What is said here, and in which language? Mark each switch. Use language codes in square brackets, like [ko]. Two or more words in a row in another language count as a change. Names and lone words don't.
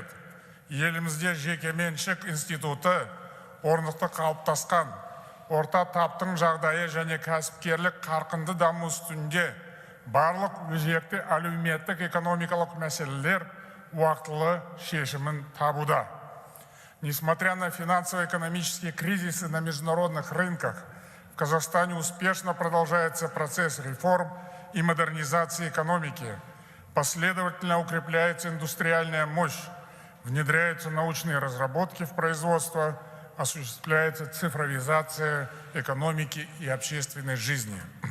[kk] Елімізде жекеменшік институты орнықты қалыптасқан, орта таптың жағдайы және кәсіпкерлік қарқынды даму үстінде барлық өзекті әлеуметтік экономикалық мәселелер уақытылы шешімін табуда. [ru] Несмотря на финансово-экономические кризисы на международных рынках, в Казахстане успешно продолжается процесс реформ и модернизации экономики. Последовательно укрепляется индустриальная мощь, внедряются научные разработки в производство, осуществляется цифровизация экономики и общественной жизни.